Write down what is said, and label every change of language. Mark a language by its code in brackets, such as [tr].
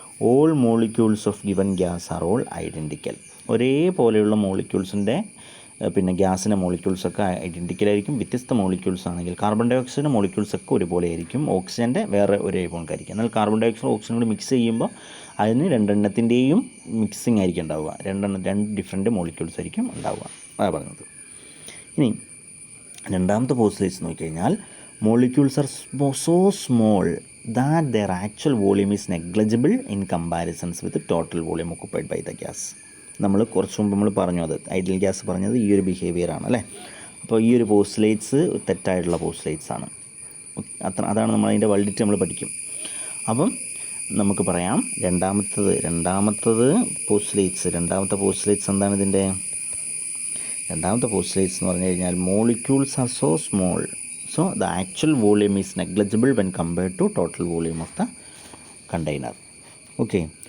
[en] All molecules of given gas are all identical. [ml] ഒരേപോലെയുള്ള മോളിക്യൂൾസിൻ്റെ പിന്നെ ഗ്യാസിൻ്റെ മോളിക്യൂൾസൊക്കെ ഐഡൻറ്റിക്കലായിരിക്കും. വ്യത്യസ്ത മോളിക്യൂൾസ് ആണെങ്കിൽ കാർബൺ ഡൈ ഓക്സൈഡിൻ്റെ മോളിക്യൂൾസൊക്കെ ഒരുപോലെ ആയിരിക്കും, ഓക്സിജൻ്റെ വേറെ ഒരേപോലെ ആയിരിക്കും. എന്നാൽ കാർബൺ ഡൈ ഓക്സൈഡ് ഓക്സിജൻ കൂടി മിക്സ് ചെയ്യുമ്പോൾ അതിന് രണ്ടെണ്ണത്തിൻ്റെയും മിക്സിംഗ് ആയിരിക്കും ഉണ്ടാവുക. രണ്ട് ഡിഫറെൻറ്റ് മോളിക്യൂൾസ് ആയിരിക്കും ഉണ്ടാവുക. അതാണ് പറഞ്ഞത്. ഇനി രണ്ടാമത്തെ പോസ്റ്റുലേറ്റ്സ് നോക്കിക്കഴിഞ്ഞാൽ [en] Molecules are so small that their actual volume is negligible in comparisons with the total volume occupied by the gas. [ml] നമ്മൾ കുറച്ച് മുമ്പ് നമ്മൾ പറഞ്ഞു, അത് ഐഡിയൽ ഗ്യാസ് പറഞ്ഞത് ഈ ഒരു ബിഹേവിയറാണ് അല്ലേ. അപ്പോൾ ഈ ഒരു പോസ്റ്റുലേറ്റ്സ് തെറ്റായിട്ടുള്ള പോസ്റ്റുലേറ്റ്സ് ആണ്. അതാണ് നമ്മളതിൻ്റെ വാലിഡിറ്റി നമ്മൾ പഠിക്കും. അപ്പം നമുക്ക് പറയാം രണ്ടാമത്തത് പോസ്റ്റുലേറ്റ്സ്. രണ്ടാമത്തെ പോസ്റ്റുലേറ്റ്സ് എന്താണ് ഇതിൻ്റെ? രണ്ടാമത്തെ പോസ്റ്റുലേറ്റ്സ് എന്ന് പറഞ്ഞു കഴിഞ്ഞാൽ [en] Molecules are so small so the actual volume is negligible when compared to total volume of the container. Okay.